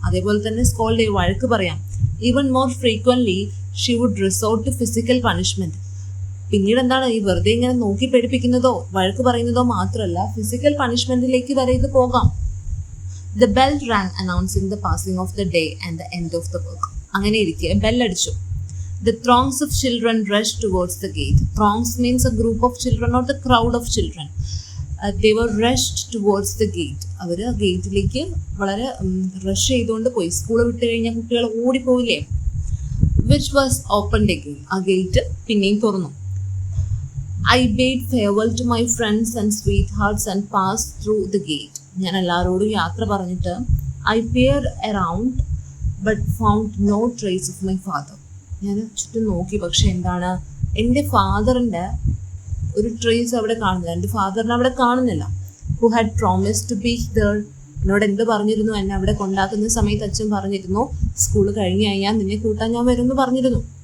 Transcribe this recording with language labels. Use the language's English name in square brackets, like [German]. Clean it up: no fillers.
[Malayalam] അതേപോലെ തന്നെ സ്കോൾഡ്, വഴക്ക് പറയാം. [English] Even more frequently she would resort to physical punishment. [Malayalam] പിന്നീട് എന്താണ് ഈ വെറുതെ ഇങ്ങനെ നോക്കി പേടിപ്പിക്കുന്നതോ വഴക്ക് പറയുന്നതോ മാത്രമല്ല, ഫിസിക്കൽ പണിഷ്മെന്റിലേക്ക് വരെ ഇത് പോകാം. [English] The bell rang announcing the passing of the day and the end of the work. [Malayalam] അങ്ങനെ ഇരിക്കെ ബെല്ലടിച്ചു. [English] The throngs of children rushed towards the gate. Throngs means a group of children, not the crowd of children. They were rushed towards the gate. [Malayalam] അവർ ഗേറ്റിലേക്ക് വളരെ rush ചെയ്തുകൊണ്ട് പോയി. School വിട്ട് കഴിഞ്ഞാൽ കുട്ടികൾ ഓടിപ്പോയില്ലേ. [English] Which was opened again. [Malayalam] ആ gate പിന്നെയും തുറന്നു. [English] I bade farewell to my friends and sweethearts and passed through the gate. [Malayalam] ഞാൻ എല്ലാവരോടും യാത്ര പറഞ്ഞിട്ട് [English] I peered around but found no trace of my father. [Malayalam] ഞാൻ ചുറ്റും നോക്കി, പക്ഷെ എന്താണ് എൻ്റെ ഫാദറിൻ്റെ ഒരു ട്രേസ് അവിടെ കാണുന്നില്ല, എൻ്റെ ഫാദറിനെ അവിടെ കാണുന്നില്ല. [English] Who had promise to be there. [Malayalam] എന്നോട് എന്ത് പറഞ്ഞിരുന്നു, എന്നെ അവിടെ കൊണ്ടാക്കുന്ന സമയത്ത് അച്ഛൻ പറഞ്ഞിരുന്നു സ്കൂൾ കഴിഞ്ഞ് കഴിഞ്ഞാൽ നിന്നെ കൂട്ടാൻ ഞാൻ വരുമെന്ന് പറഞ്ഞിരുന്നു.